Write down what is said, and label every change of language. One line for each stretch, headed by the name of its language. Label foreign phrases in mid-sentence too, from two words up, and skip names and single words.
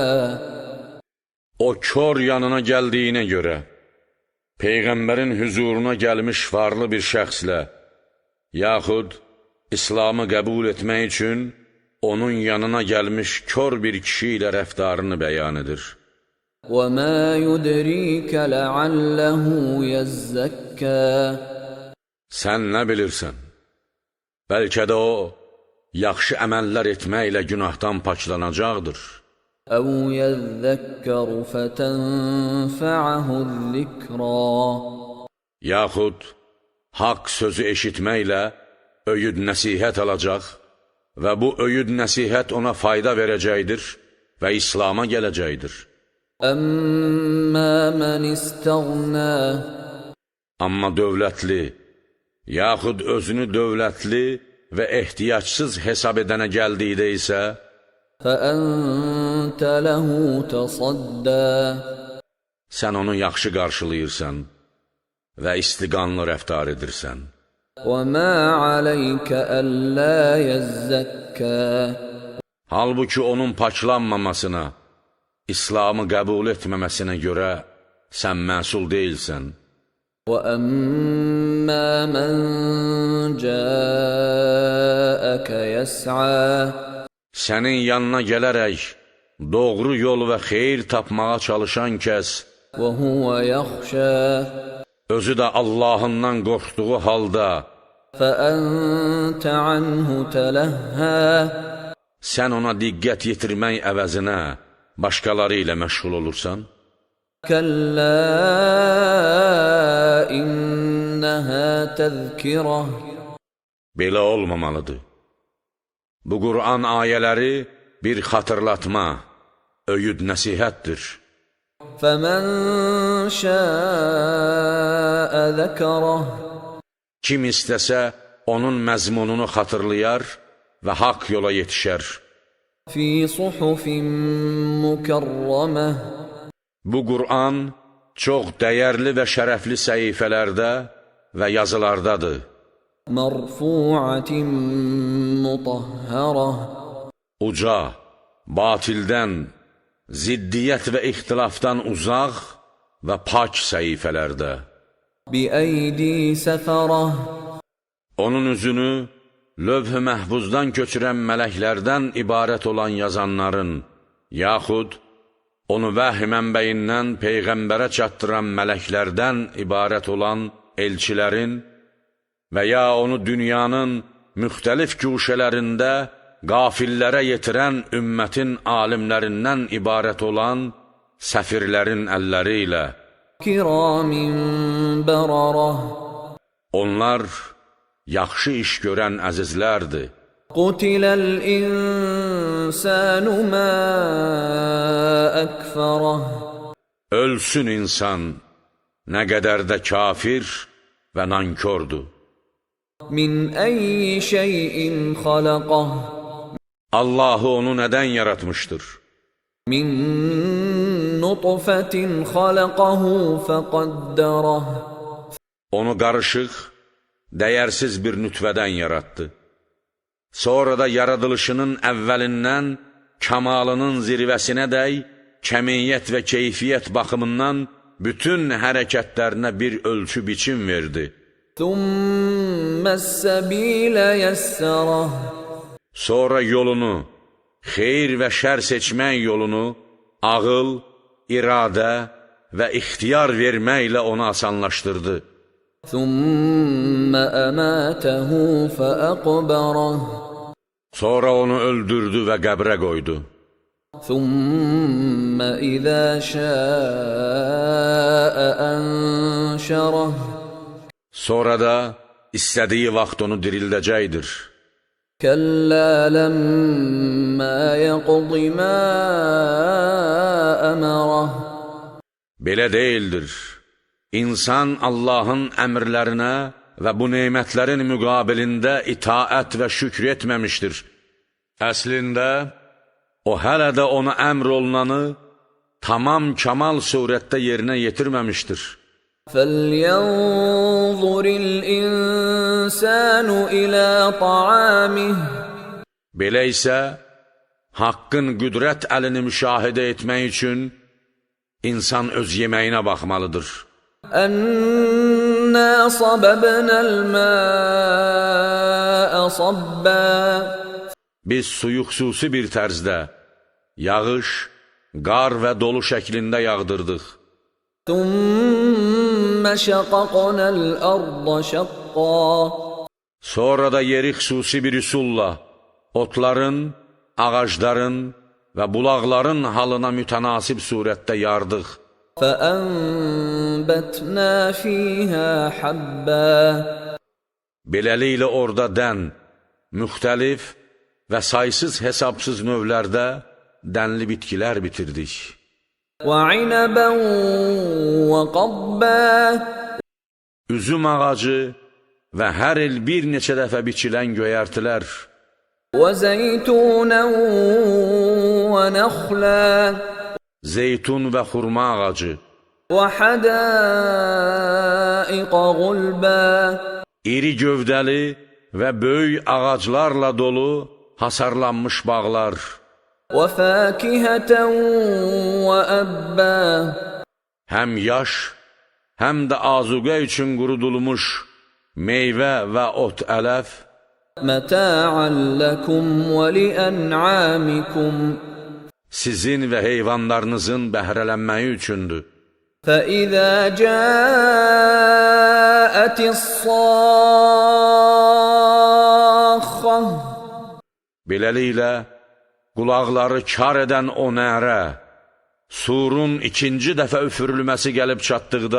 Azerbaijani: O kör yanına gəldiyinə görə, Peyğəmbərin hüzuruna gəlmiş varlı bir şəxslə, yaxud İslamı qəbul etmək üçün onun yanına gəlmiş kör bir kişi ilə rəftarını bəyan edir.
Arabic: وَمَا يُدْرِيكَ لَعَلَّهُ يَزَّكَّى.
Azerbaijani: Sən nə bilirsən? Bəlkə də o, yaxşı əməllər etməklə günahdan paklanacaqdır.
Arabic: أَوْ يَذَّكَّرُ فَتَنْفَعَهُ الذِّكْرَى.
Azerbaijani: Yaxud, haqq sözü eşitməklə öyüd nəsihət alacaq və bu öyüd nəsihət ona fayda verəcəkdir və İslama gələcəkdir.
Arabic: أَمَّا مَنِ اسْتَغْنَى.
Azerbaijani: Amma dövlətli, yaxud özünü dövlətli və ehtiyacsız hesab edənə gəldikdə isə,
Arabic: فَأَنْتَ لَهُ تَصَدَّى.
Azerbaijani: sən onu yaxşı qarşılayırsan və istiqanlı rəftar edirsən.
Arabic: وَمَا عَلَيْكَ أَلَّا يَزَّكَّى.
Azerbaijani: Halbuki onun paklanmamasına, İslamı qəbul etməməsinə görə sən məsul deyilsən.
Arabic: وَأَمَّا مَنْ جَاءَكَ يَسْعَى.
Azerbaijani: Sənin yanına gələrək doğru yol və xeyir tapmağa çalışan kəs,
Arabic: وَهُوَ يَخْشَى.
Azerbaijani: özü də Allahından qorxduğu halda,
Arabic: فَأَنْتَ عَنْهُ تَلَهَّى.
Azerbaijani: sən ona diqqət yetirmək əvəzinə başqaları ilə məşğul olursan,
Arabic: كَلَّا إِنَّهَا تَذْكِرَةٌ.
Azerbaijani: belə olmamalıdır. Bu Qur'an ayələri bir xatırlatma, öyüd nəsihətdir.
Arabic: فَمَنْ شَاءَ ذَكَرَهُ.
Azerbaijani: Kim istəsə, onun məzmununu xatırlayar və haqq yola yetişər.
Arabic: فِي صُحُفٍ مُكَرَّمَةٍ.
Azerbaijani: Bu Qur'an çox dəyərli və şərəfli səhifələrdə və yazılardadır.
Arabic: مَرْفُوعَةٍ مُطَهَّرَةٍ.
Azerbaijani: Uca, batildən, ziddiyyət və ixtilafdan uzaq və pak səhifələrdə.
Arabic: بِأَيْدِي سَفَرَةٍ.
Azerbaijani: Onun üzünü lövh-i məhfuzdan köçürən mələklərdən ibarət olan yazanların, yaxud onu vəhy mənbəyindən Peyğəmbərə çatdıran mələklərdən ibarət olan elçilərin və ya onu dünyanın müxtəlif güşələrində qafillərə yetirən ümmətin alimlərindən ibarət olan səfirlərin əlləri ilə.
Arabic: كِرَامٍ بَرَرَةٍ.
Azerbaijani: Onlar yaxşı iş görən əzizlərdir.
Arabic: قُتِلَ الْإِنسَانُ مَا أَكْفَرَهُ.
Azerbaijani: Ölsün insan, nə qədər də kafir və nankördür.
Arabic: مِنْ أَيِّ شَيْءٍ خَلَقَهُ.
Azerbaijani: Allahı onu nədən yaratmışdır?
Arabic: مِنْ نُطْفَةٍ خَلَقَهُ فَقَدَّرَهُ.
Azerbaijani: Onu qarışıq, dəyərsiz bir nütvədən yaratdı. Sonra da yaradılışının əvvəlindən kamalının zirvəsinədək kəmiyyət və keyfiyyət baxımından bütün hərəkətlərinə bir ölçü biçim verdi.
Arabic: ثُمَّ السَّبِيلَ يَسَّرَهُ.
Azerbaijani: Sonra yolunu, xeyir və şər seçmək yolunu, ağıl, iradə və ixtiyar verməklə onu asanlaşdırdı.
Arabic: ثُمَّ أَمَاتَهُ فَأَقْبَرَهُ.
Azerbaijani: Sonra onu öldürdü və qəbrə qoydu.
Arabic: ثُمَّ إِذَا شَاءَ أَنْشَرَهُ.
Azerbaijani: Sonra da istədiyi vaxt onu dirildəcəkdir.
Arabic: كلا لما يقض ما أمره
Azerbaijani: Belə deyildir. İnsan Allahın əmrlərinə və bu nemətlərin müqabilində itaət və şükr etməmişdir. Əslində, o hələ də ona əmr olunanı tamam kamal surətdə yerinə yetirməmişdir.
Arabic: فلينظر الإنسان إلى طعامه
Azerbaijani: Belə isə, haqqın qüdrət əlini müşahidə etmək üçün insan öz yeməyinə baxmalıdır.
Arabic: أنا صببنا الماء صبا
Azerbaijani: Biz suyu xüsusi bir tərzdə, yağış, qar və dolu şəklində yağdırdıq.
Arabic: ثم شققنا الأرض شقا
Azerbaijani: Sonra da yeri xüsusi bir üsulla, otların, ağacların və bulaqların halına mütənasib surətdə yardıq.
Arabic: فأنبتنا فيها حبا
Azerbaijani: Beləliklə orada dən, müxtəlif və saysız hesabsız növlərdə dənli bitkilər bitirdik.
Arabic: وعنبا وقبا
Azerbaijani: Üzüm ağacı və hər il bir neçə dəfə biçilən göyərtilər,
Arabic: وزيتونا ونخلا
Azerbaijani: zeytun və xurma ağacı,
Arabic: وحدائق غلبا
Azerbaijani: iri gövdəli və böyük ağaclarla dolu hasarlanmış bağlar,
Arabic: وفاكهة وأبا
Azerbaijani: həm yaş, həm də azuqə üçün qurudulmuş meyvə və ot ələf,
Arabic: متاعا لكم ولأنعامكم
Azerbaijani: sizin və heyvanlarınızın bəhrələnməyi üçündür.
Arabic: فإذا جاءت الصاخة
Azerbaijani: Beləliklə, qulaqları kar edən o nərə, surun ikinci dəfə üfürülməsi gəlib çatdıqda,